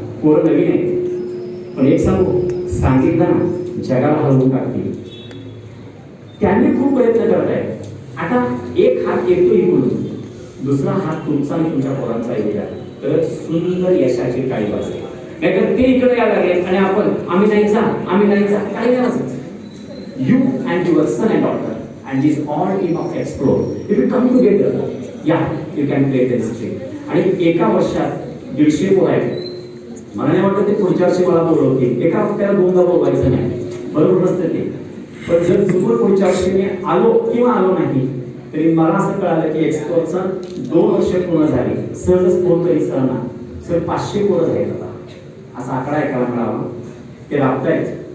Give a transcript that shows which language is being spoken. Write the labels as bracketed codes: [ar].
[mr] पोरं नवीन आहेत, पण एक सांगू, सांगितलं ना जगाला हलवून टाकतील. त्यांनी खूप प्रयत्न करत आहेत. आता एक हात येतो इकडून, दुसरा हात तुमचा आणि तुमच्या पोरांचा येऊया तर सुंदर यशाची काळी वाजते. नाहीतर ते इकडे यायला लागले आणि आपण आम्ही नाही जा, आम्ही नाही जा, काही नाही. [en] You and your son and daughter and this all team of explore, if you come together, yeah, you can play the history. [mr] आणि एका वर्षात 150 पोरं आहेत. मला नाही वाटत ते पुढच्या वर्षी मला बोलवतील. एका हप्त्याला 2दा बोलवायचं नाही, बरोबर नसतं ते. पण जर चुकून पुढच्या वर्षी मी आलो किंवा आलो नाही तरी मला असं कळालं की एक्सप्लोरचं 2 वर्ष पूर्ण झाली. सहजच फोन तरी सहना सर 500 पोरं आहेत आता, असा आकडा ऐकायला मिळावा. ते राबतायत.